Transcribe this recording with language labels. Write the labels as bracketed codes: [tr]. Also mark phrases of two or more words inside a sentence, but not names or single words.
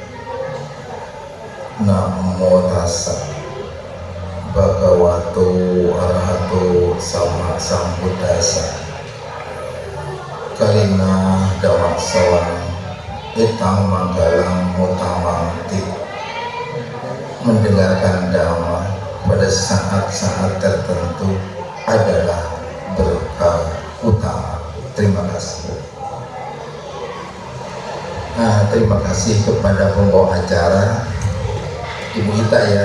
[pi] Namo tassa Bhagavato Arahato Sama Sambuddhassa. Kalina Dhammasawan Itang Manggalang Mutamangti. [id] Mendengarkan dhamma pada saat-saat tertentu adalah berkah utama. Terima kasih. Nah, terima kasih kepada pembawa acara, Ibu Ita ya.